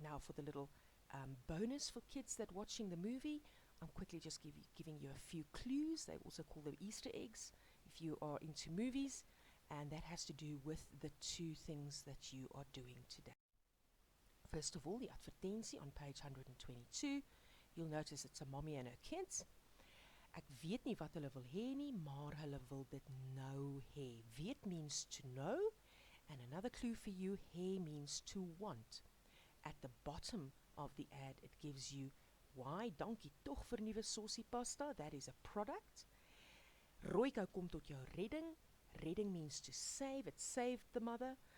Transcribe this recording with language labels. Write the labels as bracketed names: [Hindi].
[English] Now for the little bonus for kids that watching the movie, I'm quickly just giving you a few clues. They also call them Easter eggs if you are into movies, and that has to do with the 2 things that you are doing today. First of all, the advertensie on page 122. You'll notice it's a mommy and her kids. [Afrikaans] Ek weet nie wat hulle wil hê nie, maar hulle wil dit nou hê. [English] Weet means to know, and another clue for you, hê means to want. At the bottom of the ad, it gives you why, [Afrikaans] dankie tog vir nuwe sausie pasta, [English] that is a product. [Afrikaans] Rooikou kom tot jou redding. [English] Redding means to save, it saved the mother.